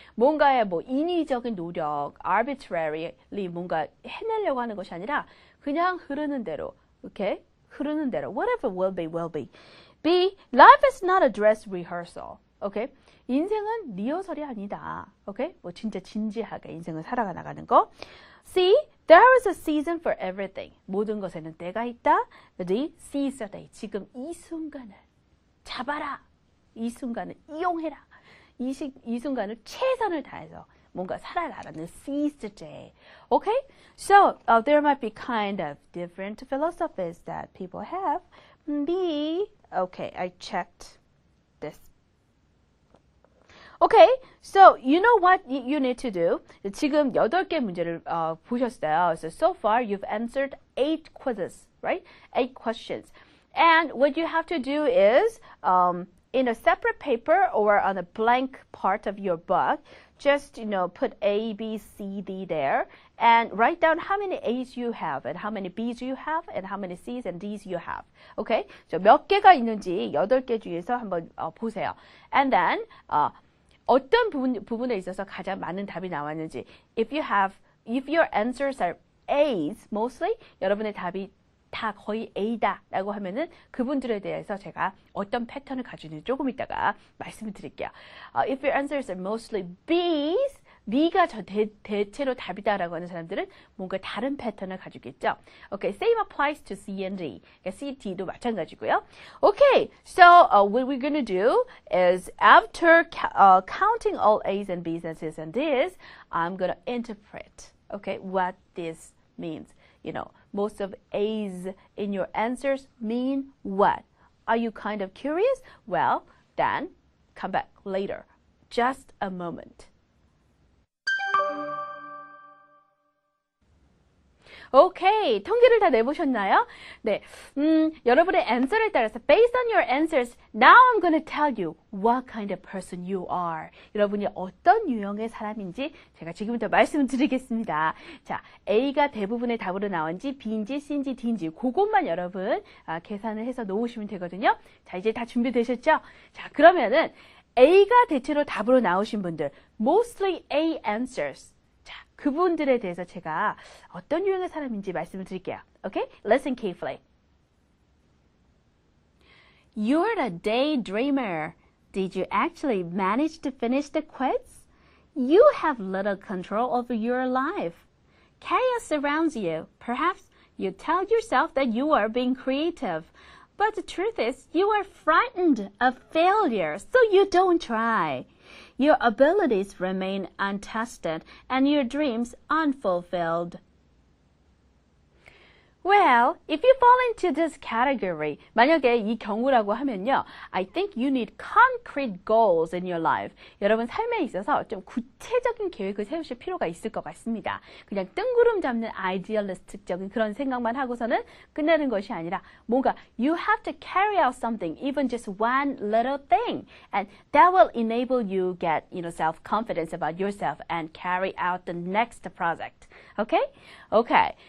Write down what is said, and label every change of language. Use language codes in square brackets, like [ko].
[ko] 뭔가의 인위적인 노력, arbitrarily 뭔가 해내려고 하는 것이 아니라 그냥 흐르는 대로, okay? 흐르는 대로. [en] Whatever will be, will be. B. Life is not a dress rehearsal. Okay? [ko] 인생은 리허설이 아니다. [en] Okay? [ko] 진짜 진지하게 인생을 살아가 나가는 거. [en] C. There is a season for everything. [ko] 모든 것에는 때가 있다. D. [en] Seize the day. [ko] 지금 이 순간을 잡아라. 이 순간을 이용해라. 이 순간을 최선을 다해서 뭔가 살아가라는 [en] seize the day. Okay? So, there might be kind of different philosophies that people have. B. Okay, I checked this. Okay, so you know what you need to do? [ko] 지금 8개 문제를 보셨어요. [en] So far, you've answered 8 quizzes, right? 8 questions. And what you have to do is, in a separate paper or on a blank part of your book, just, put A, B, C, D there and write down how many A's you have and how many B's you have and how many C's and D's you have. Okay? [ko] So 몇 개가 있는지 8개 중에서 한번 보세요. And then, 어떤 부분에 있어서 가장 많은 답이 나왔는지. [en] If your answers are A's mostly, [ko] 여러분의 답이 다 거의 A다 라고 하면은 그분들에 대해서 제가 어떤 패턴을 가지는지 조금 이따가 말씀을 드릴게요. [en] If your answers are mostly B's, [ko] B가 대체로 답이다 라고 하는 사람들은 뭔가 다른 패턴을 가지고 있죠. [en] Okay, same applies to C and D. [ko] 그러니까 C, D도 마찬가지고요. [en] Okay, so what we're going to do is after counting all A's and B's and C's and D's, I'm going to interpret, okay, what this means. Most of A's in your answers mean what? Are you kind of curious? Well, then come back later. Just a moment. [ko] Okay, 통계를 다 내보셨나요? 네, 여러분의 answer에 따라서 [en] based on your answers, now I'm going to tell you what kind of person you are. [ko] 여러분이 어떤 유형의 사람인지 제가 지금부터 말씀을 드리겠습니다. 자, A가 대부분의 답으로 나온지 B인지 C인지 D인지 그것만 여러분 계산을 해서 놓으시면 되거든요. 자, 이제 다 준비되셨죠? 자, 그러면은 A가 대체로 답으로 나오신 분들, [en] mostly A answers. [ko] 자, 그분들에 대해서 제가 어떤 유형의 사람인지 말씀을 드릴게요. [en] Okay? Listen carefully. You're a daydreamer. Did you actually manage to finish the quiz? You have little control over your life. Chaos surrounds you. Perhaps you tell yourself that you are being creative. But the truth is, you are frightened of failure, so you don't try. Your abilities remain untested and your dreams unfulfilled. Well, if you fall into this category, [ko] 만약에 이 경우라고 하면요, [en] I think you need concrete goals in your life. [ko] 여러분 삶에 있어서 좀 구체적인 계획을 세우실 필요가 있을 것 같습니다. 그냥 뜬구름 잡는 아이디얼리스틱적인 그런 생각만 하고서는 끝내는 것이 아니라 뭔가 [en] you have to carry out something, even just one little thing, and that will enable you get, self-confidence about yourself and carry out the next project. Okay? Okay.